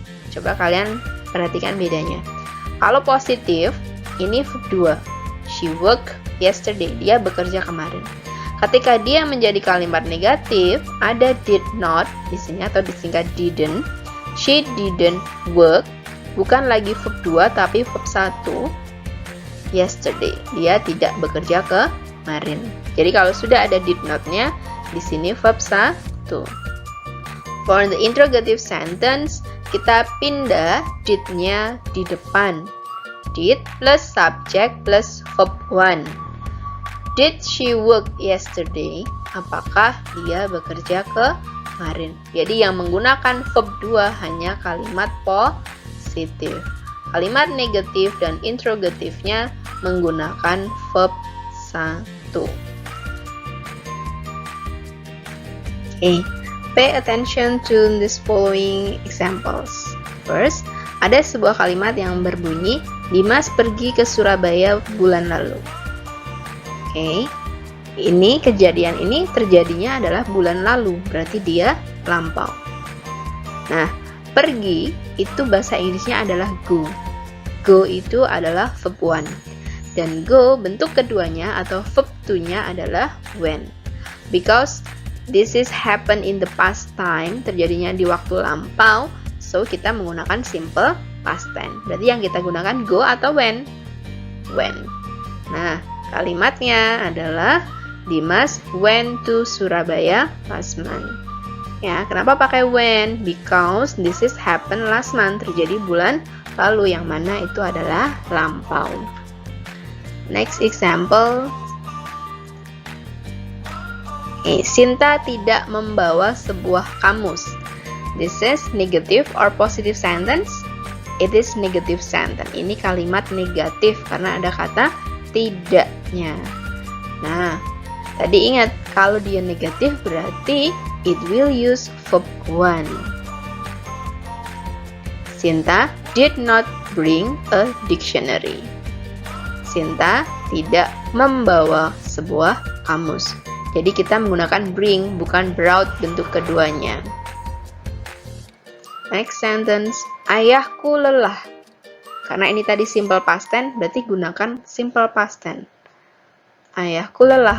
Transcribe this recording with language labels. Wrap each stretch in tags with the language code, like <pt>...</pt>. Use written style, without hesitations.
<id>Coba kalian perhatikan bedanya. Kalau positif, ini verb 2.</id> <en>She worked yesterday.</en> <id>Dia bekerja kemarin. Ketika dia menjadi kalimat negatif, ada did not di sini atau disingkat didn't.</id> <en>She didn't work,</en> <id>bukan lagi verb 2 tapi verb 1.</id> <en>Yesterday.</en> <id>Dia tidak bekerja kemarin. Jadi kalau sudah ada did not-nya, di sini verb 1.</id> <en>For the interrogative sentence,</en> <id>kita pindah did-nya di depan.</id> <en>Did plus subject plus verb 1. Did she work yesterday?</en> <id>Apakah dia bekerja kemarin? Jadi yang menggunakan verb 2 hanya kalimat positif. Kalimat negatif dan interrogatifnya menggunakan verb 1.</id> <en>Okay. Pay attention to these following examples.</en> <id>First, ada sebuah kalimat yang berbunyi, Dimas pergi ke Surabaya bulan lalu. Oke, ini kejadian ini terjadinya adalah bulan lalu, berarti dia lampau. Nah, pergi itu bahasa Inggrisnya adalah go. Go itu adalah verb 1. Dan go bentuk keduanya atau verb 2-nya adalah went.</id> <en>Because this is happen in the past time,</en> <id>terjadinya di waktu lampau,</id> <en>so</en> <id>kita menggunakan</id> <en>simple past tense.</en> <id>Berarti yang kita gunakan go atau when. Nah, kalimatnya adalah</id> <en>Dimas went to Surabaya last month.</en> <id>Ya, kenapa pakai when?</id> <en>Because this is happen last month,</en> <id>terjadi bulan lalu yang mana itu adalah lampau.</id> <en>Next example.</en> <id>Sinta tidak membawa sebuah kamus.</id> <en>This is negative or positive sentence? It is negative sentence.</en> <id>Ini kalimat negatif karena ada kata tidaknya. Nah, tadi ingat kalau dia negatif berarti</id> <en>it will use verb 1. Sinta did not bring a dictionary.</en> <id>Sinta tidak membawa sebuah kamus. Jadi kita menggunakan bring bukan brought bentuk keduanya.</id> <en>Next sentence,</en> <id>ayahku lelah. Karena ini tadi simple past tense, berarti gunakan simple past tense. Ayahku lelah.</id>